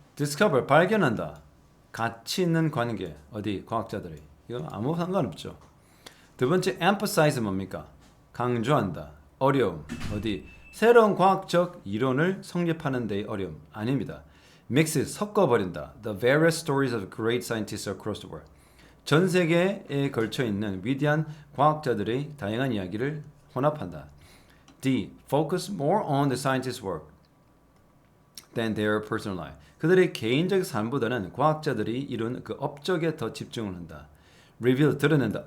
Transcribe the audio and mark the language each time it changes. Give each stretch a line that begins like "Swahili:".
Korean: discover 발견한다. 가치 있는 관계 어디 과학자들이 이거 아무 상관없죠. 두 번째 emphasize 뭡니까? 강조한다. 어려움 어디 새로운 과학적 이론을 성립하는 데의 어려움 아닙니다. mix 섞어버린다.
English: The various stories of great scientists across the world.
Korean: 전 세계에 걸쳐 있는 위대한 과학자들의 다양한 이야기를 혼합한다. D.
English: Focus more on the scientists' work than their personal life.
Korean: 그들의 개인적 삶보다는 과학자들이 이룬 그 업적에 더 집중을 한다. Reveal 드러낸다.